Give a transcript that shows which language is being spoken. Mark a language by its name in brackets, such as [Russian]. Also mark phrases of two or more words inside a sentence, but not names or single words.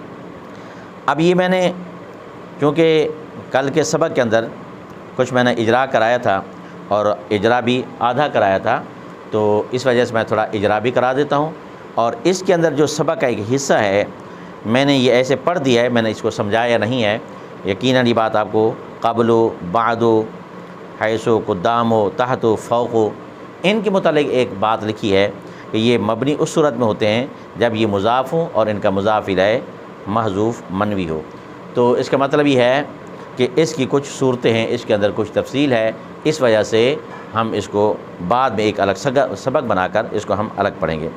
[Urdu] اب یہ میں نے چونکہ کل کے سبق کے اندر کچھ میں نے اجرا کرایا تھا اور اجرا بھی آدھا کرایا تھا، تو اس وجہ سے میں تھوڑا اجرا بھی کرا دیتا ہوں۔ اور اس کے اندر جو سبق کا ایک حصہ ہے میں نے یہ ایسے پڑھ دیا ہے، میں نے اس کو سمجھایا نہیں ہے، یقیناً یہ بات آپ کو قبل و بعد و حیث و قدام و تحت و فوق و ان کے متعلق ایک بات لکھی ہے کہ یہ مبنی اس صورت میں ہوتے ہیں جب یہ مضاف ہوں اور ان کا مضاف الیہ محذوف منوی ہو۔ تو اس کا مطلب یہ ہے کہ اس کی کچھ صورتیں ہیں، اس کے اندر کچھ تفصیل ہے، اس وجہ سے ہم اس کو بعد میں ایک الگ سبق بنا کر اس کو ہم الگ پڑھیں گے۔